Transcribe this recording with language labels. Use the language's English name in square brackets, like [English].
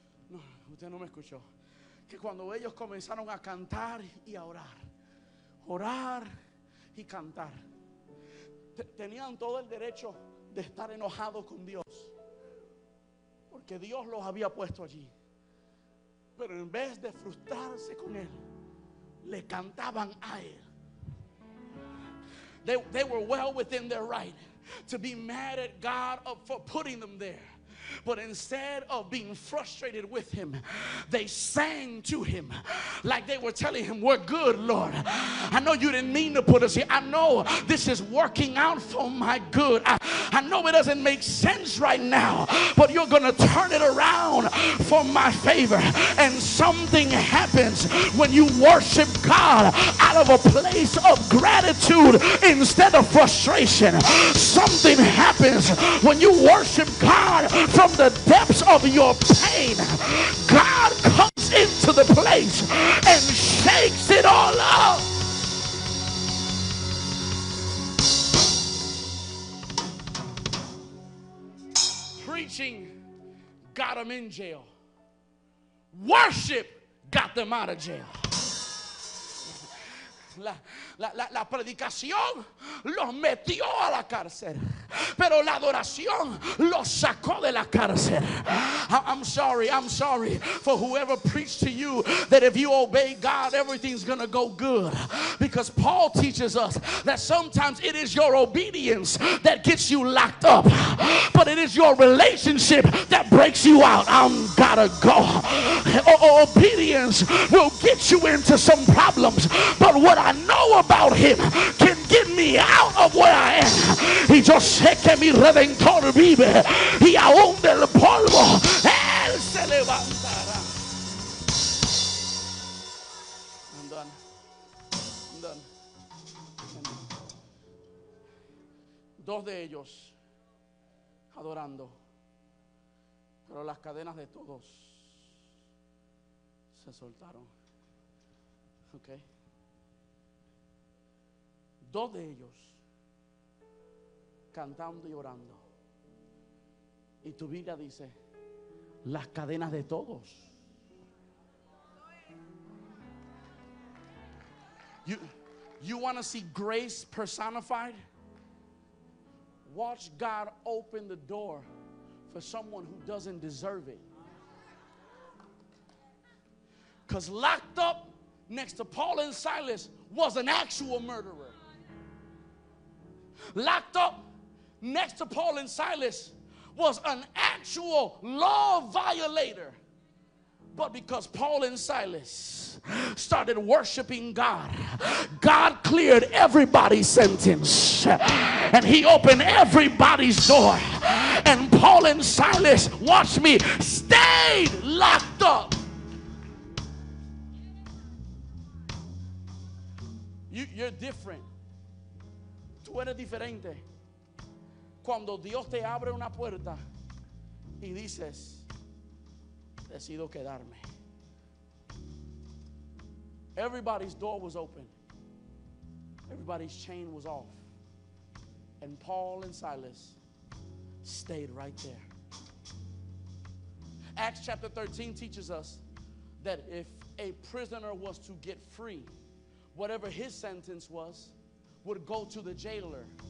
[Spanish] No, usted no me escuchó. Que cuando ellos comenzaron a cantar y a orar y cantar, tenían todo el derecho de estar enojados con Dios, porque Dios los había puesto allí. Pero en vez de frustrarse con Él, le cantaban a Él. [English] They were well within their right to be mad at God for putting them there. But instead of being frustrated with him, they sang to him like they were telling him, we're good, Lord. I know you didn't mean to put us here. I know this is working out for my good. I know it doesn't make sense right now, but you're going to turn it around for my favor. And something happens when you worship God out of a place of gratitude instead of frustration. Something happens when you worship God from the depths of your pain. God comes into the place and shakes it all up. Preaching got them in jail. Worship got them out of jail. La predicación los metió a la cárcel, pero la adoración los sacó de la cárcel. I'm sorry for whoever preached to you that if you obey God, everything's gonna go good. Because Paul teaches us that sometimes it is your obedience that gets you locked up, but it is your relationship that breaks you out. I'm gotta go. Obedience will get you into some problems, but what I know about him can get me out of where I am. [Spanish] Y yo sé que mi Redentor vive y aún del polvo él se levantará. [English] I'm done. [Spanish] Dos de ellos adorando, pero las cadenas de todos se soltaron. Okay. Dos de ellos cantando y orando. Y tu Biblia dice, las cadenas de todos. [English] You want to see grace personified? Watch God open the door for someone who doesn't deserve it. Because locked up next to Paul and Silas was an actual murderer. Locked up next to Paul and Silas was an actual law violator. But because Paul and Silas started worshiping God, God cleared everybody's sentence and he opened everybody's door. And Paul and Silas, watch me, stayed locked up. You're different. [Spanish] Tú eres diferente cuando Dios te abre una puerta y dices, decido quedarme. [English] Everybody's door was open. Everybody's chain was off. And Paul and Silas stayed right there. Acts chapter 13 teaches us that if a prisoner was to get free, whatever his sentence was would go to the jailer.